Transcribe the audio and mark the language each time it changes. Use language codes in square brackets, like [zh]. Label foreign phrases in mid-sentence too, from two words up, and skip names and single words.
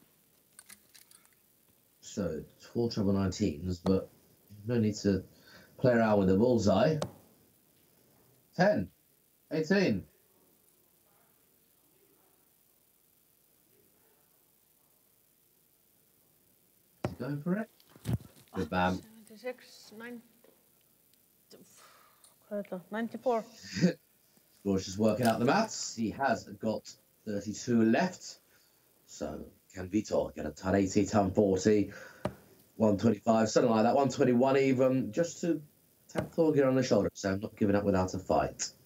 [en] So, 4 treble 19s, but no need to play around with the bullseye. 10, 18. Is he going for it? Good man. 76, 9. [is] Hvað er þetta? 94. [en] George is working out the maths. He has got 32 left. So, can Vitor get a ton 80, ton 40, 125, something like that, 121 even, just to tap Thorgeir on the shoulder. So, I'm not giving up without a fight.